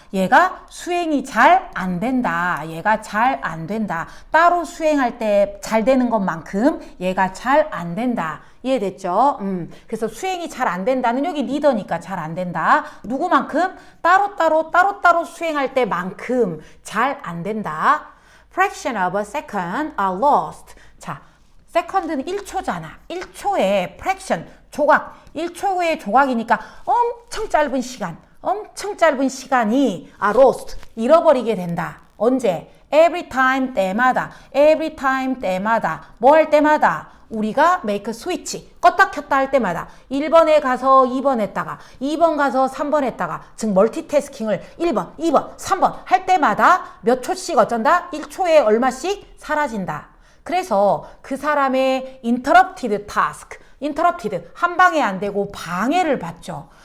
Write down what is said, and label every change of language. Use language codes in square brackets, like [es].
[ko] 얘가 수행이 잘 안 된다. 얘가 잘 안 된다. 따로 수행할 때 잘 되는 것만큼 얘가 잘 안 된다. 이해됐죠? 그래서 수행이 잘 안 된다는 여기 리더니까 잘 안 된다. 누구만큼? 따로따로 수행할 때만큼 잘 안 된다. [en] fraction of a second are lost. [ko] 자, second는 1초잖아. 1초의 fraction, 조각. 1초의 조각이니까 엄청 짧은 시간이 lost, 잃어버리게 된다. 언제? [en] every time, [ko] 때마다. [en] every time, 때마다. [ko] 뭐 할 때마다? 우리가 [en] make a switch, [ko] 껐다 켰다 할 때마다 1번에 가서 2번 했다가 2번 가서 3번 했다가 즉 멀티태스킹을 1번, 2번, 3번 할 때마다 몇 초씩 어쩐다? 1초에 얼마씩 사라진다. 그래서 그 사람의 [en] interrupted task, interrupted, [ko] 한 방에 안 되고 방해를 받죠.